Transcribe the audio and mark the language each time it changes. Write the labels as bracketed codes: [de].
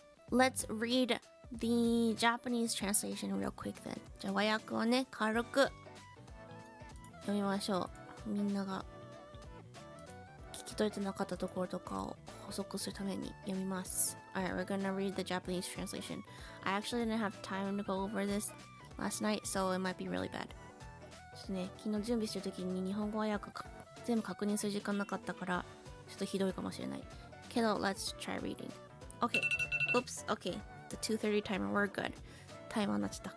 [en] Let's read the Japanese translation real quick then. [ja] じゃあ和訳をね軽く読みましょう。みんなが聞き取れてなかったところとかを補足するために読みます。 [en] Alright, we're gonna read the Japanese translation. I actually didn't have time to go over this last night, so it might be really bad. [ja] ちょっとね、昨日準備してる時に日本語和訳全部確認する時間なかったからちょっとひどいかもしれないけど [en] Let's try reading. Okay. Oops. Okay. The 2:30 timer. We're good. [ja] タイマーになっちゃった。